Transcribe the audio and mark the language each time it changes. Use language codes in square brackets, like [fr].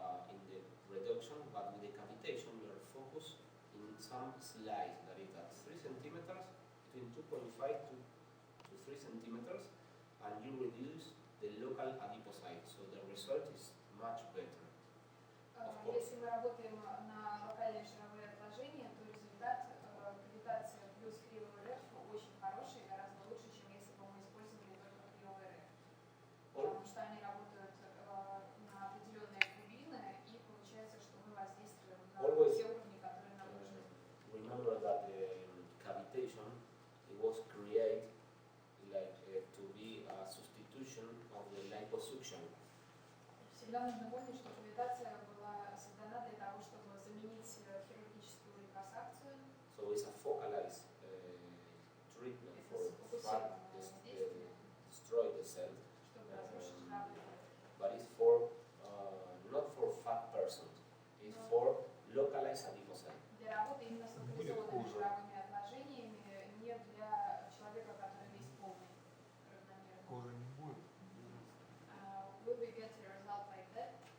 [en] in the reduction, but with the cavitation you are focused in some slice that is at 3 centimeters, between 2.5 to 3 centimeters, and you reduce the local adipocyte, so the result is much better. Of course. [ru] Если мы работаем на локальные жировые отложения, то результат кавитация плюс КРИО-РФ очень хороший, гораздо лучше, чем если бы мы использовали только КРИО-РФ. Потому что они работают на определенные глубины, и получается, что мы воздействуем на [en] Always, [ru] все уровни, которые нам нужны. [en] remember that the cavitation it was created like to be a substitution of the liposuction. [ru] Всегда нужно помнить, что кавитация была создана для того, чтобы заменить хирургическую липосакцию. [en] So it's a focalized treatment for fat, destroy the cell, [ru] Чтобы разрушить жировые клетки. [en] but it's for not for fat person. It's for localized adipocyte. [ru] Для работы именно с локализованными жировыми отложениями, не для человека, который весь полный, равномерный. Кожи не будет. [en] Will we get a result like that